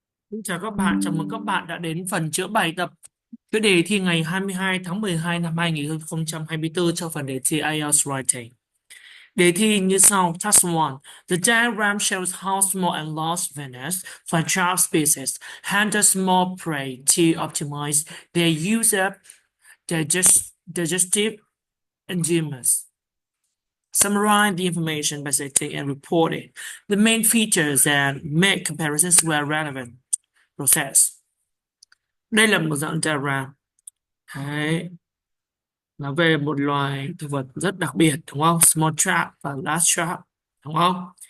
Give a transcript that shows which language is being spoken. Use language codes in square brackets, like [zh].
[vi] Xin chào các bạn, chào mừng các bạn đã đến phần chữa bài tập cái đề thi ngày 22 tháng 12 năm 2024 cho phần đề thi IELTS Writing. Đề thi như sau. Task 1. [en] The diagram shows how small and large Venus flytrap species handle small prey to optimize their user digestive enzymes. Summarize the information by citing and reporting the main features and make comparisons where relevant. [vi] Process. Đây là một dạng diagram. Đấy, nó về một loài thực vật rất đặc biệt, đúng không? [en] Small trap và large trap, [vi] đúng không?